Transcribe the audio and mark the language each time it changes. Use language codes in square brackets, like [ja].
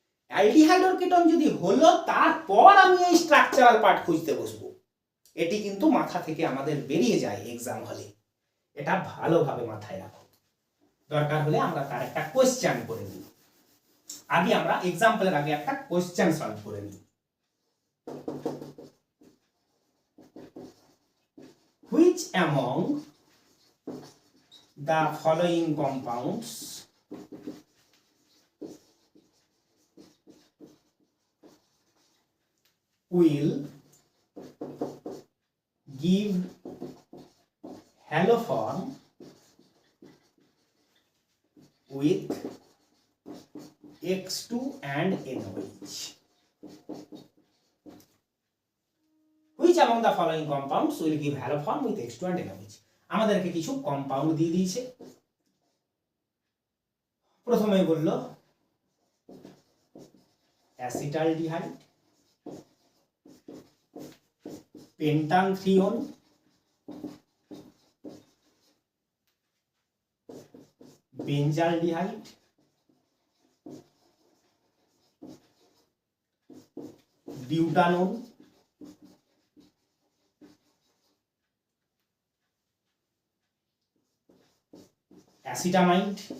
[bn] Aldehyde or ketone যদি হলো তারপর আমি এই স্ট্রাকচারাল পার্ট খুঁজতে বসবো। এটি কিন্তু মাথা থেকে আমাদের বেরিয়ে যায় এক্সাম হলে, এটা ভালোভাবে মাথায় রাখো। দরকার হলে আমরা তার একটা কোয়েশ্চেন করে নিই। আগে আমরা এক্সাম্পলের আগে একটা কোয়েশ্চেন সলভ করে নিই। [en] Which among the following compounds will give haloform with X2 and NOH? Which among the following compounds will give haloform with X2 and NOH? [bn] আমাদেরকে কিছু কম্পাউন্ড দিয়ে দিয়েছে। প্রথমে বলল অ্যাসিটালডিহাইড, পেন্টানথ্রিওন, বেঞ্জালডিহাইড, বিউটানোন, অ্যাসিটামাইড,